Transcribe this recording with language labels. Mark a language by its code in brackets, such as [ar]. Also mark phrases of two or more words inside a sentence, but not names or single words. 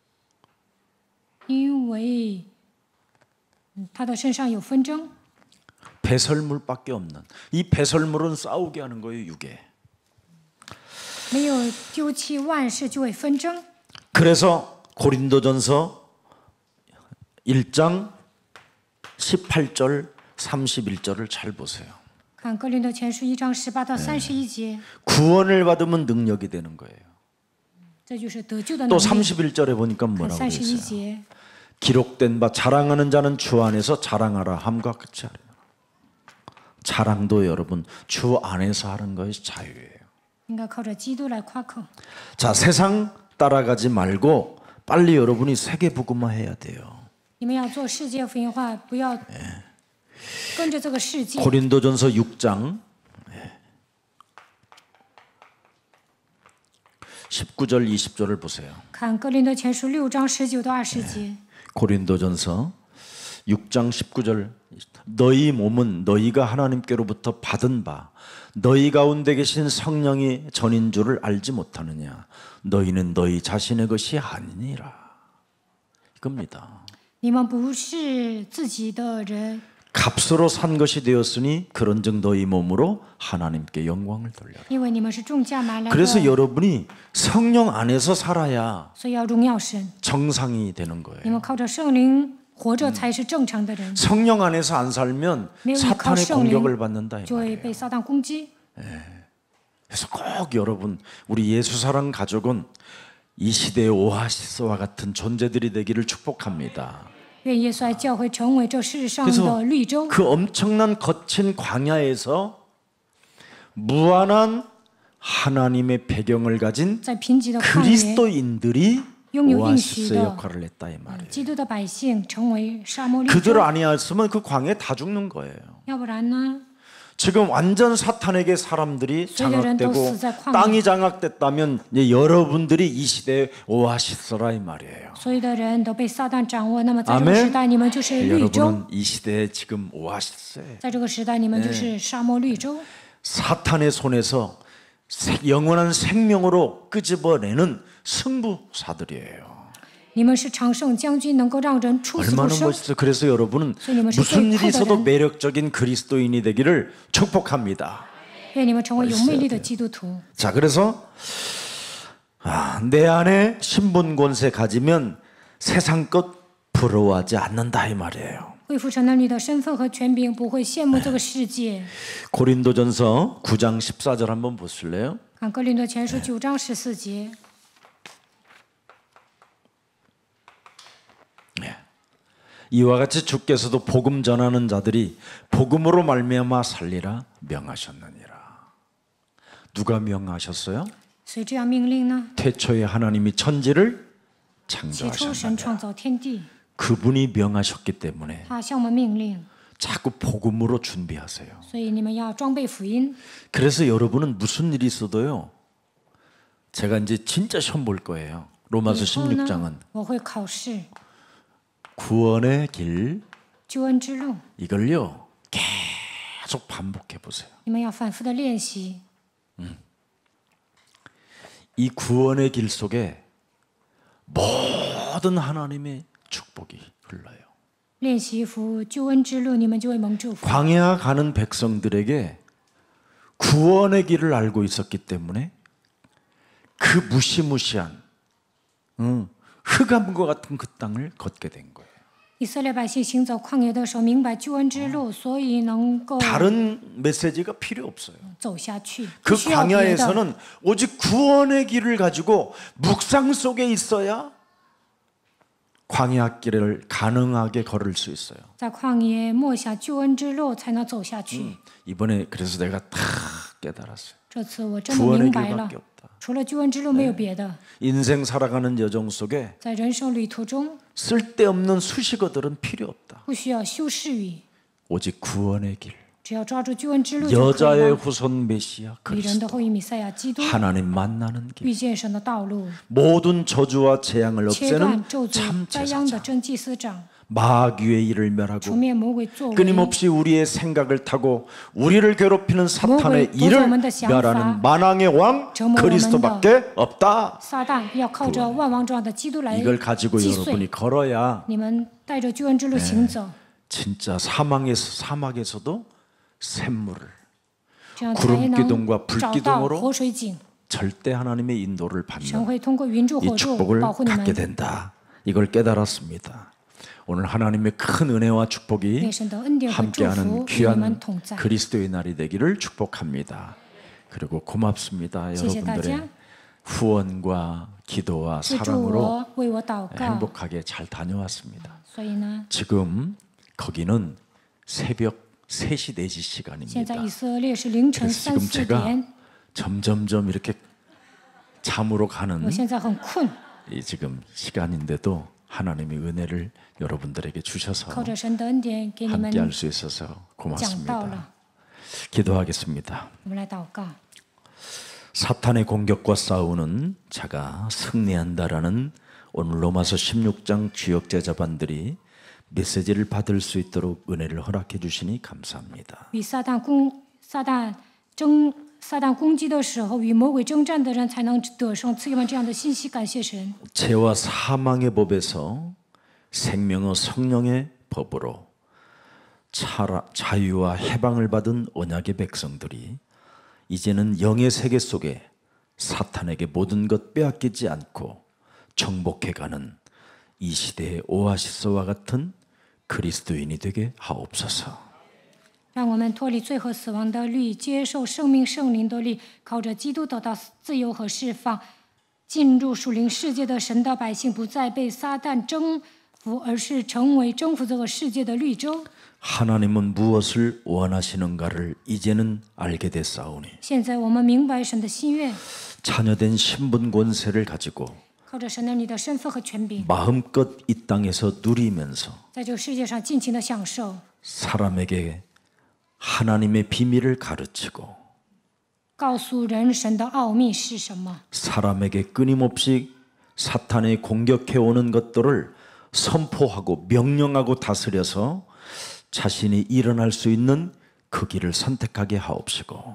[zh] 因为他的身上有纷争。 [ko] 배설물밖에 없는 이 배설물은 싸우게 하는 거예요. 육에. [zh] 没有丢弃万事就会纷争。 [ko] 그래서 고린도전서 1장 18절 31절을 잘 보세요. [zh] 看哥林多前书1章18到31节， [ko] 구원을 받으면 능력이 되는 거예요. [zh] 这就是得救的 [ko] 또 [zh] 能力。 [ko] 31절에 보니까 [zh] 看 [ko] 뭐라고 [zh] 31 [ko] 그랬어요? [zh] 节， [ko] 기록된 바 자랑하는 자는 주 안에서 자랑하라 함과 같이 하라. 자랑도 여러분 주 안에서 하는 것이 자유예요. [zh] 应该靠着基督来夸口。 [ko] 자, 세상 따라가지 말고 빨리 여러분이 세계 복음화 해야 돼요. [zh] 你们要做世界福音化，不要跟着这个世界。 [ko] 고린도전서 6장 19절 20절을 보세요. [zh] 看哥林多前书6章19到20节， [ko] 고린도전서 6장 19절 너희 몸은 너희가 하나님께로부터 받은 바 너희 가운데 계신 성령이 전인 줄을 알지 못하느냐 너희는 너희 자신의 것이 아니니라. 이겁니다. [zh] 你们不是自己的人， [ko] 값으로 산 것이 되었으니 그런즉 너희 몸으로 하나님께 영광을 돌려라. [zh] 因为你们是重价买来 [ko] 그래서 [zh] 的， [ko] 여러분이 성령 안에서 살아야 [zh] 所以要荣耀神。 [ko] 정상이 되는 [zh] 你 [ko] 거예요. [zh] 们靠着圣灵活着才是正常的人， [ko] 성령 안에서 안 살면 [zh] 没有依靠 [ko] 사탄의 [zh] 圣灵 [ko] 공격을 받는다 이 [zh] 就会 [ko] 말이에요. [zh] 被撒旦攻击。 [ko] 그래서 꼭 여러분 우리 예수사랑 가족은 이 시대의 오아시스와 같은 존재들이 되기를 축복합니다. [zh] 愿耶稣爱教会成为这世上 [ko] 그래서 [zh] 的绿洲， [ko] 그 엄청난 거친 광야에서 무한한 하나님의 배경을 가진 [zh] 在贫瘠的旷野， [ko] 그리스도인들이 [zh] 拥有 [ko] 오아시스의 [zh] 应许的 [ko] 역할을 했다 이 말이에요. [zh] 基督的百姓成为沙漠绿 [ko] 그들 [zh] 洲， [ko] 아니었으면 그 광야에 다 죽는 거예요. [zh] 要不然呢？ [ko] 지금 완전 사탄에게 사람들이 장악되고 저희들은 또 땅이 장악됐다면 이제 여러분들이 이 시대의 오아시스라 이 말이에요. [zh] 所有的人都被撒旦掌握，那么在这 [ko] 아멘 [zh] 个时代，你们就是绿洲； [ko] 여러분은 이 시대에 지금 오아시스예요. [zh] 在这个时代，你们就是沙漠绿洲。 [ko] 사탄의 손에서 영원한 생명으로 끄집어내는 승부사들이에요. [zh] 你们是常胜将军，能够让人出死不 [ko] 얼마나 [zh] 生。 [ko] 멋있어요. 그래서 여러분은 무슨 일이 있어도 매력적인 그리스도인이 되기를 축복합니다. [zh] 愿你们成为有魅力的基督徒。 [ko] 자, 그래서 내 안에 신분 권세 가지면 세상 것 부러워하지 않는다 이 말이에요. [zh] 恢复成了你的身份和权柄，不会羡慕这个世界。 [ko] 고린도전서 9장 14절 한번 보실래요? [zh] 看哥林多前书9章14节， [ko] 이와 같이 주께서도 복음 전하는 자들이 복음으로 말미암아 살리라 명하셨느니라. 누가 명하셨어요? [zh] 谁这样命令呢？ [ko] 태초에 하나님이 천지를 [zh] 起初神 [ko] 창조하셨느니라. [zh] 创造天地， [ko] 그분이 명하셨기 때문에 [zh] 他向我们命令， [ko] 자꾸 복음으로 준비하세요. [zh] 所以你们要装备福音。 [ko] 그래서 여러분은 무슨 일이 있어도요. 제가 이제 진짜 시험 볼 거예요. 로마서 [zh] 以后呢 [ko] 16장은 ， [zh] 我会考试 [ko] 구원의 길 [zh] 救恩之路， [ko] 이걸요. 계속 반복해 보세요. [zh] 你们要反复的练习。 [ko] 이 구원의 길 속에 모든 하나님의 축복이 흘러요. [zh] 练习服救恩之路，你们就会蒙祝福。 [ko] 광야 가는 백성들에게 구원의 길을 알고 있었기 때문에 그 무시무시한 흑암과 같은 그 땅을 걷게 된 거예요. [zh] 以色列百姓行走旷野的时候，明白救恩之路，所以能够 [ko] 다른 메시지가 필요 없어요. [zh] 走下去。 [ko] 그 [zh] 不需要别的， [ko] 광야에서는 오직 구원의 길을 가지고 묵상 속에 있어야 광야 길을 가능하게 걸을 수 있어요. [zh] 在旷野默想救恩之路，才能走下去。 [ko] 이번에 그래서 내가 다 깨달았어요. [zh] 这次我真的 [ko] 구원의 [zh] 明白了 [ko] 길밖에 ， 없다. [zh] 除了救恩之路没有别的。 [ko] 인생 살아가는 여정 속에 [zh] 在人生旅途中， [ko] 쓸데없는 수식어들은 필요 없다. [zh] 不需要修饰语， [ko] 오직 구원의 길. [zh] 只要抓住救恩之路就可以 [ko] 여자의 [zh] 了。 [ko] 후손 메시아 [zh] 女人的 [ko] 그리스도 [zh] 后裔弥赛亚基督， [ko] 하나님 만나는 길. [zh] 遇见神的道路， [ko] 모든 저주와 재앙을 [zh] 切断 [ko] 없애는 [zh] 咒诅 [ko] 참 [zh] 灾殃的 [ko] 제사장. [zh] 真祭司长， [ko] 마귀의 일을 [zh] 除 [ko] 멸하고 [zh] 灭魔鬼作为， [ko] 끊임없이 우리의 생각을 타고 우리를 괴롭히는 사탄의 뭐고 일을 도저히 想法 멸하는 만왕의 왕 정말 그리스도밖에 없다. [zh] 撒旦要靠着万王之王的基督来 [ko] 이걸 가지고 [zh] 击 [ko] 여러분이 [zh] 碎。 [ko] 걸어야 [zh] 你们带着救恩之路行走， [ko] 진짜 사막에서도 샘물을 [zh] 这样才 [ko] 구름 [zh] 能 [ko] 기둥과 불 [zh] 找到 [ko] 기둥으로 [zh] 活水井。 [ko] 절대 하나님의 인도를 [zh] 神 [ko] 받는 [zh] 会通过云柱 [ko] 이 [zh] 火柱 [ko] 축복을 [zh] 保护你 [ko] 갖게 [zh] 们， [ko] 된다. 이걸 깨달았습니다. 오늘 하나님의 큰 은혜와 [zh] 愿 [ko] 축복이 [zh] 神的恩典和祝福 [ko] 함께하는 [zh] 与你们 [ko] 귀한 [zh] 同在。 [ko] 그리스도의 날이 되기를 축복합니다. 그리고 고맙습니다. [zh] 谢谢大家， [ko] 여러분들의 후원과 기도와 [zh] 资助 [ko] 사랑으로 [zh] 我，为我祷告。 [ko] 행복하게 잘 다녀왔습니다. [zh] 所以呢， [ko] 지금 거기는 새벽 3시 4시 [zh] 现 [ko] 시간입니다. [zh] 在以色列是凌晨 [ko] 그래서 [zh] 3、 [ko] 지금 [zh] 4 [ko] 제가 [zh] 点， [ko] 점점점 이렇게 잠으로 가는 [zh] 我现在很困， [ko] 이 지금 시간인데도 하나님의 은혜를 여러분들에게 주셔서 [zh] 靠着神的恩典给你们 [ko] 함께할 수 있어서 [zh] 讲道 [ko] 고맙습니다. [zh] 了。 [ko] 기도하겠습니다. [zh] 我们来祷告。 [ko] 사탄의 공격과 싸우는 자가 승리한다라는 오늘 로마서 16장 주역 제자반들이 메시지를 받을 수 있도록 은혜를 허락해 주시니 감사합니다. [zh] 与撒旦攻击的时候，与魔鬼征战的人才能得胜。赐给我们这样的信息，感谢神。 [ko] 죄와 사망의 법에서 생명의 성령의 법으로 자유와 해방을 받은 언약의 백성들이 이제는 영의 세계 속에 사탄에게 모든 것 빼앗기지 않고 정복해가는 이 시대의 오아시스와 같은 그리스도인이 되게 하옵소서. [zh] 让我们脱离罪和死亡的律，接受生命圣灵的律，靠着基督得到自由和释放，进入属灵世界的神的百姓，不再被撒旦征服，而是成为征服这个世界的绿洲。 [ko] 하나님은 무엇을 원하시는가를 이제는 알게 됐사오니 [zh] 现在我们明白神的心愿， [ko] 자녀된 신분 권세를 가지고 [zh] 靠着神儿女的身份和权柄， [ko] 마음껏 이 땅에서 누리면서 [zh] 在这个世界上尽情的享受， [ko] 사람에게 하나님의 비밀을 가르치고 [zh] 告诉人神的奥秘是什么， [ko] 사람에게 끊임없이 사탄이 공격해 오는 것들을 선포하고 명령하고 다스려서 자신이 일어날 수 있는 그 길을 선택하게 하옵시고